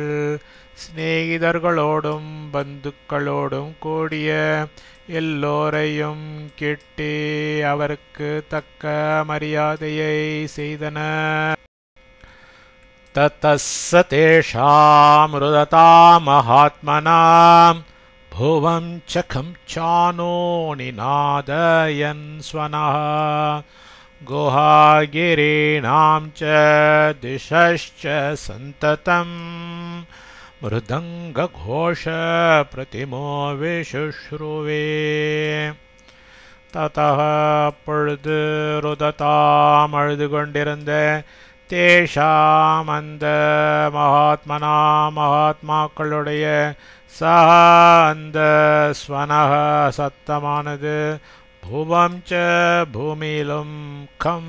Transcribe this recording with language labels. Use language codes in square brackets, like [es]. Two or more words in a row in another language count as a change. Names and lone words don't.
[ta] சிநேகிதர்களோடும் பந்துக்களோடும் கூடிய எல்லோரையும் கிட்டி அவருக்கு தக்க மரியாதையை செய்தனர். [sa] ततश्च तेषाम् रुदता महात्मनाम् भुवं चखं चानो निनादयन् स्वनः गुहागिरीणां च दिशश्च सन्ततं मृदङ्गघोषप्रतिमो विशुश्रुवे. [ta] ततः அப்பொழுது ருததாம் அழுது கொண்டிருந்த தேஷாம் அந்த மகாத்மாக்களுடைய சஹ அந்த ஸ்வனஹ சத்தமானது [sa] भुवं च [ta] பூமியிலும் கம்